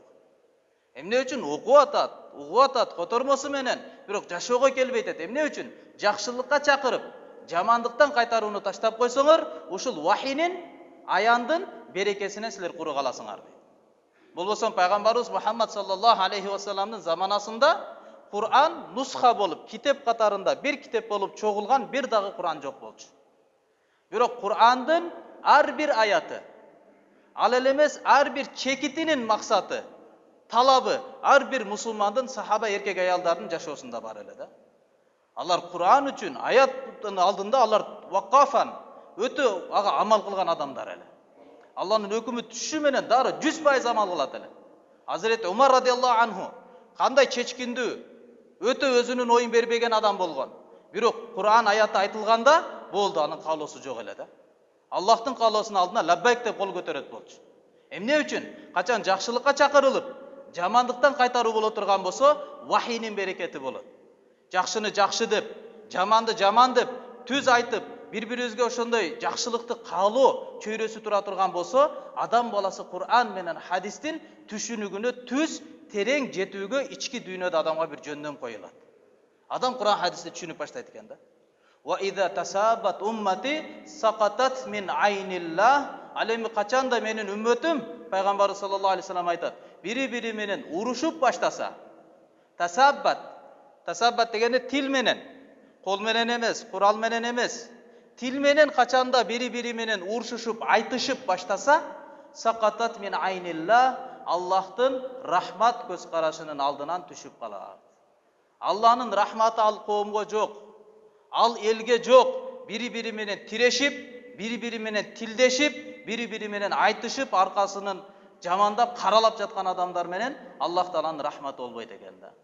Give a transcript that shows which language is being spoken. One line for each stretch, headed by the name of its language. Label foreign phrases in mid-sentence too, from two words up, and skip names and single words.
Kyrgyz: Эмне үчүн угуп атат, котормосу менен, бирок жашоого келбей атат. Эмне үчүн? Жакшылыкка чакырып, жамандыктан кайтарууну таштап койсоңор, ушул вахийнин, аяндын берекесинен силер куру каласыңар. Болбосо пайгамбарыбыз Мухаммад
Arabic: صلى الله عليه وسلم
Kyrgyz: заманасында Кур'ан нусха болуп, китеп катарында бир китеп болуп чогулган бир дагы Кур'ан жок болчу. Бирок Кур'андын ар бир аяты, ал эле эмес ар бир чекитинин максаты, талабы ар бир мусулмандын сахаба эркек аялдардын жашоосунда бар эле да. Алар Кур'ан үчүн аяттын алдында алар вакафан өтө ага амал кылган адамдар эле. Алланын өкүмү түшү менен дары 100% амал кылат эле. Hazreti Umar
Arabic: رضي الله عنه
Kyrgyz: кандай чечкиндүү, өтө өзүнүн оюн бербеген адам болгон. Бирок Кур'ан аяты айтылганда болду, анын каалоосу жок эле да. Аллахтын каалоосунун алдына лаббайк деп кол көтөрөт болчу. Эмне үчүн? Качан жакшылыкка чакырылып, жамандыктан кайтаруу боло турган болсо, вахийнин берекети болот. Жакшыны жакшы деп, жаманды жаман деп, түз айтып, бири-бирибизге ошондой жакшылыкты каалоо чөйрөсү тура турган болсо, адам баласы Кур'ан менен хадистин түшүнүгүнө түз терең жетүүгө ички дүйнөдө адамга бир жөндөм коюлат. Адам Кур'ан хадисти түшүнүп баштайт экен да.
Arabic: وإذا تسابت أمتي سقطت من عين الله.
Kyrgyz: Алеми качанда менин үммөтүм, пайгамбар
Arabic: صلى الله عليه وسلم
Kyrgyz: айтат, бири-бири менен урушуп баштаса, тасаббат дегенде тил менен, кол менен эмес, курал менен эмес, тил менен качанда бири-бири менен урушушуп, айтышып баштаса,
Arabic: سقطت من عين الله,
Kyrgyz: Аллахтын рахмат көз карашынын алдынан түшүп калат. Алланын рахматы ал коомго жок, ал элге жок. Бири-бири менен тирешип, бири-бири менен тилдешип, бири-бири менен айтышып, аркасынын жамандап, каралап жаткан адамдар менен Аллах Тааланын рахматы болбойт экен да.